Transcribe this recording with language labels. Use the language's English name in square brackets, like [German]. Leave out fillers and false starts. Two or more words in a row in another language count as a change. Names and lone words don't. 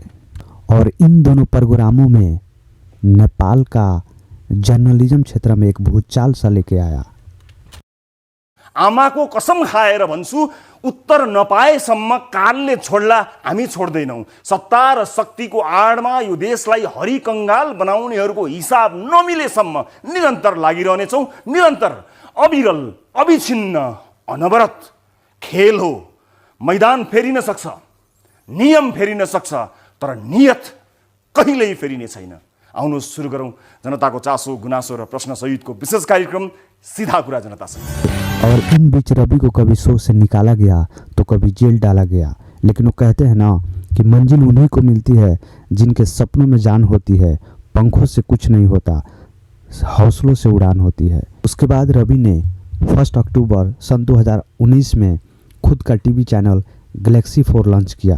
[Hindi] और इन दोनों प्रोग्रामों में नेपाल का जर्नलिज्म क्षेत्र में एक भूचाल सा लेके आया. [Nepali] आमाको कसम खाएर भन्छु, उत्तर नपाएसम्म कालले छोड्ला हामी छोड्दैनौँ. सत्ता र शक्तिको आडमा यो देशलाई हरिकङ्गाल बनाउनेहरूको हिसाब नमिलेसम्म निरन्तर लागिरहनेछौँ. निरन्तर, अविरल, अविछिन्न, अनवरत खेल हो. मैदान फेरिन सक्छ, नियम फेरिन सक्छ, तर नियत कहिल्यै फेरिने छैन. आउनुहोस् सुरु गरौँ जनताको चासो, गुनासो र प्रश्न सहितको विशेष कार्यक्रम सीधा कुरा जनतासँग. [Hindi] और इन बीच रवि को कभी शो से निकाला गया तो कभी जेल डाला गया. लेकिन वो कहते हैं ना कि मंजिल उन्हीं को मिलती है जिनके सपनों में जान होती है. पंखों से कुछ नहीं होता, हौसलों से उड़ान होती है. उसके बाद रवि ने 1 अक्टूबर सन 2019 में खुद का टीवी चैनल गैलेक्सी 4 लॉन्च किया.